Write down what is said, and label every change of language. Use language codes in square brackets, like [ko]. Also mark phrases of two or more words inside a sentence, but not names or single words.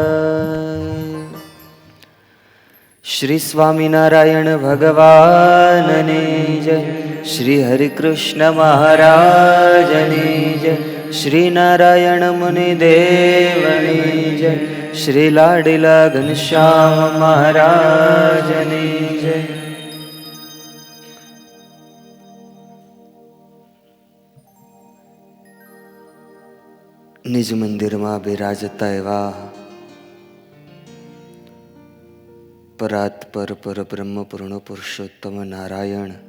[gu] શ્રી સ્વામિનારાયણ ભગવાનને જય. શ્રી હરિકૃષ્ણ મહારાજને જય. શ્રી નારાયણ મુનિદેવને જય. શ્રી લાડીલા ઘનશ્યામ મહારાજને જય. નિજ મંદિરમાં બિરાજતા એવા પરાત્પર પરબ્રહ્મ પૂર્ણ પુરુષોત્તમ નારાયણ